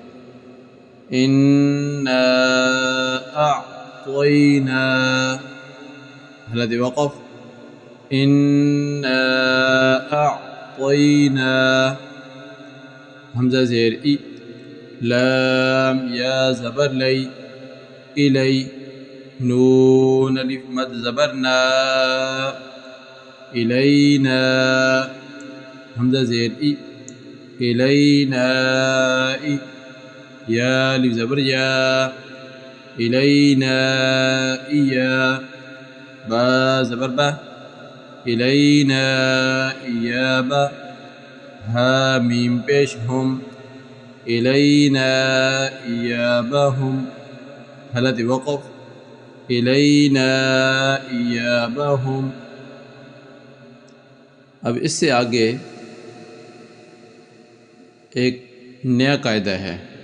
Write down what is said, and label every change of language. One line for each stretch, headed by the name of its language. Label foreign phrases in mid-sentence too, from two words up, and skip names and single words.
Arabic: انا اعطینا،
Urdu: حالت وقف،
Arabic: انا اعطینا،
Urdu: حمزہ زیر ای، لام یا زبر لی، الی، نون الف مد زبر نا، الینا، حمزہ زیر ای، الینائی، یا الف زبر یا، الینائیا، با زبر با، الینائیابا، ہا میم پیش ہم،
Arabic: إلينا إيابهم،
Urdu: حالت وقف
Arabic: إلينا إيابهم۔
Urdu: اب اس سے آگے ایک نیا قاعدہ ہے۔